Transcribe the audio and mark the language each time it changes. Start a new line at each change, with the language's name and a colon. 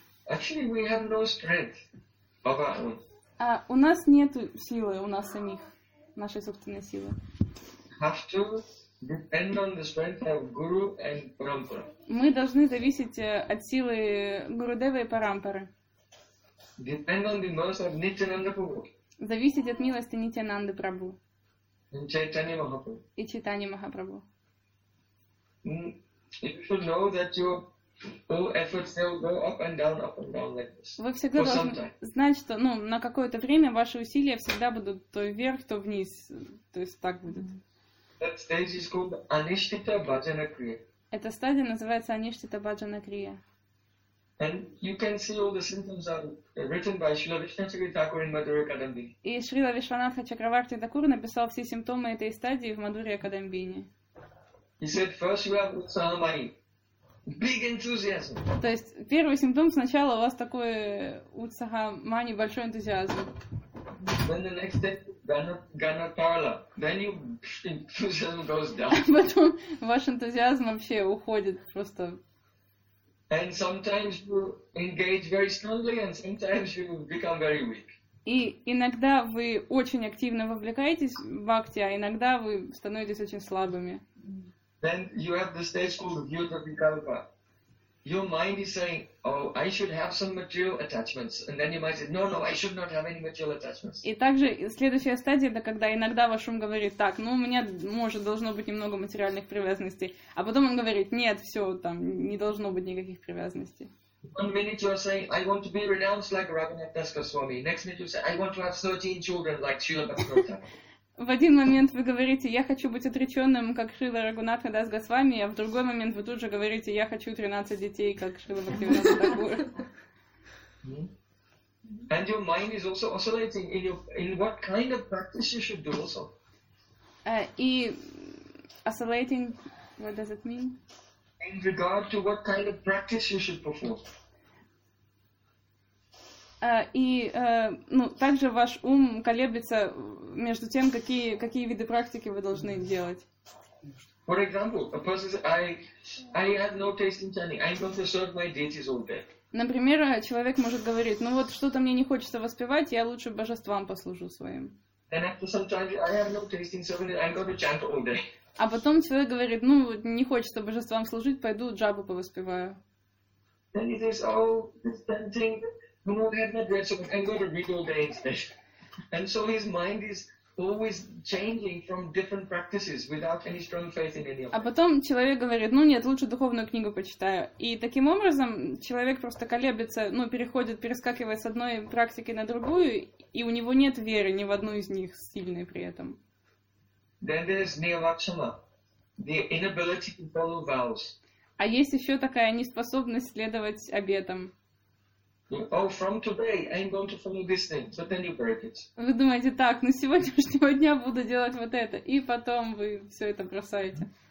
English: Actually, we have no strength of our own.
Russian: У нас нету силы, у нас самих, нашей собственной силы.
English: Have to Depend on the strength of Guru and Parampara.
Russian: Мы должны зависеть от силы Гурудевы и Парампары.
English: Depend on the mercy of Nityananda Prabhu.
Russian: Зависеть от милости Нитянанды Прабху.
English: And Chaitanya Mahaprabhu.
Russian: И Чайтанья Махапрабху.
English: You should know that your all efforts will go up and down, up and down like this.
Russian: Вы всегда должны знать, что, ну, на какое-то время ваши усилия всегда будут то вверх, то вниз, то есть так будет.
English: That stage is called Anishtita Bhajana Kriya.
Russian: Эта стадия называется Anishtita Bhajana Kriya.
English: And you can see all the symptoms are written by Śrīla Viśvanātha Thakura in Madhurya Kadambini.
Russian: И Śrīla Viśvanātha Chakravarti Thakura написал все симптомы этой стадии в Мадурья Кадамбини.
English: He said, first you have Utsaha Mahi. Big enthusiasm.
Russian: То есть первый симптом сначала у вас такой Utsaha Mahi, большой энтузиазм.
English: Then the next step, Gana Parla. Then your enthusiasm goes down.
Russian: Потом ваш энтузиазм вообще уходит просто.
English: And sometimes you engage very strongly and sometimes you become very weak.
Russian: И иногда вы очень активно вовлекаетесь в бхакти, а иногда вы становитесь очень слабыми.
English: Then you have the stage called Vyodha Vikalpa. Your mind is saying, oh, I should have some material attachments. And then your mind says, no, I should not have any material attachments.
Russian: И также следующая стадия, это когда иногда ваш ум говорит, так, ну, у меня, может, должно быть немного материальных привязанностей. А потом он говорит, нет, все, там, не должно быть никаких привязанностей.
English: One minute you are saying, I want to be renounced like Raghunath Das Goswami. Next minute you say, I want to have 13 children like Śrīla Bhaktivedanta.
Russian: В один момент вы говорите, я хочу быть отреченным, как Шрила Рагунатха Дас Госвами, а в другой момент вы тут же говорите, я хочу 13 детей, как Шрила Бхактивинода Тхакура.
English: And your mind is also oscillating in what kind of practice you should do also. И oscillating, what does it mean? In regard to what kind of practice you should perform.
Russian: И также ваш ум колеблется между тем, какие виды практики вы должны делать.
English: For example, a person says, I have no taste in chanting. I'm going to serve my deities all day.
Russian: Например, человек может говорить, ну вот что-то мне не хочется воспевать, я лучше божествам послужу своим.
English: Then after some time, I have no taste in serving it. I'm going to chant all day.
Russian: А потом человек говорит, ну не хочется божествам служить, пойду джабу повоспеваю.
English: Then he says, oh, this chanting. No, I have not read, so I'm going to read all day instead. And so his mind is always changing from different practices without any strong faith in any of them.
Russian: А потом человек говорит, ну нет, лучше духовную книгу почитаю. И таким образом человек просто колеблется, ну переходит, перескакивает с одной практики на другую, и у него нет веры ни в одну из них сильной при этом.
English: Then there is nilakshama, the inability to follow vows.
Russian: А есть еще такая неспособность следовать обетам.
English: Oh, from today I'm going to follow this thing, but then you break it.
Russian: Вы думаете, так, но с сегодняшнего дня буду делать вот это, и потом вы все это бросаете.